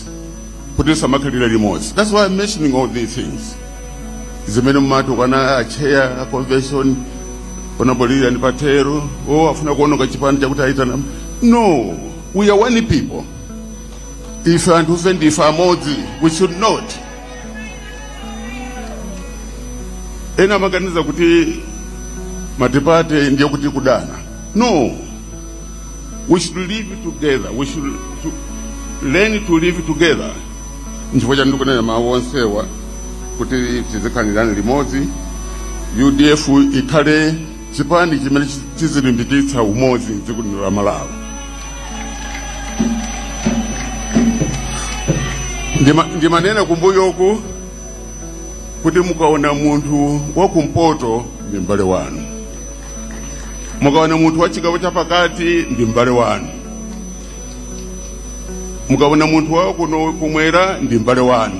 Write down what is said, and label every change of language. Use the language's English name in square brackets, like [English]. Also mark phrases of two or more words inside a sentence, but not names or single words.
[English] That's why I'm mentioning all these things. A chair, a convention, no, we are one people. If you understand if I'm Modi, we should not. [Nyanja] Ena maganiza kuti matipate ndiyo kuti kudana. [English] No. We should live together. We should learn to live together. [Nyanja] Nchifoja ndukuna mawonsewa kuti tizikanirana limodzi. UDF ikale chipani chimene chizilimbikitsa umodzi m'dziko la Malawi. Ndimanena kumbuyoku kuti mukaona munthu wakumpoto ndi mbale wanu, mukaona munthu wa chigawo chapakati ndi mbale wanu, mukaona munthu wa kuno kumwera ndi mbale wanu.